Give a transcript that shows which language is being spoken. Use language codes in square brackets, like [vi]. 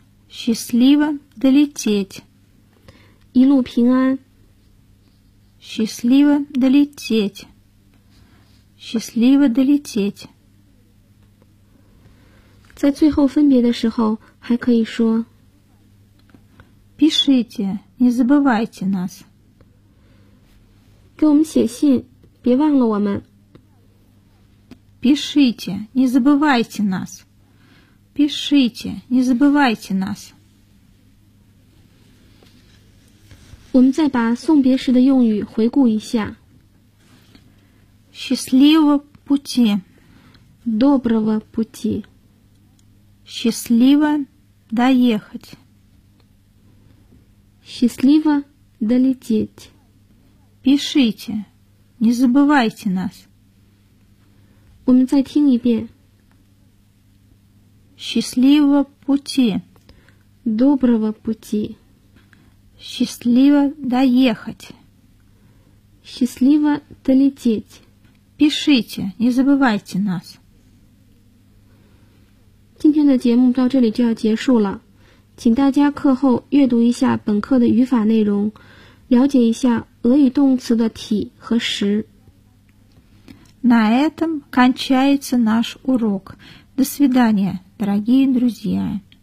[ru] Счастливо долететь. [zh] 一路平安。 [ru] Счастливо долететь. Счастливо долететь. [zh] 在最后分别的时候还可以说 [ru] Пишите, не забывайте нас. [zh] 给我们写信，别忘了我们。 [ru] Пишите, не забывайте нас. Пишите, не забывайте нас. [zh] 我们再把送别时的用语回顾一下。 [ru] Счастливого пути. Доброго пути. Счастливо доехать. Счастливо долететь. Пишите. Не забывайте нас. [zh] 我们再听一遍. [ru] Счастливого пути. Доброго пути. Счастливо доехать. Счастливо долететь. Пишите, не забывайте нас. [zh] 今天的节目到这里就要结束了，请大家课后阅读一下本课的语法内容，了解一下俄语动词的体和实。 [ru] На этом кончается наш урок. До свидания, дорогие друзья.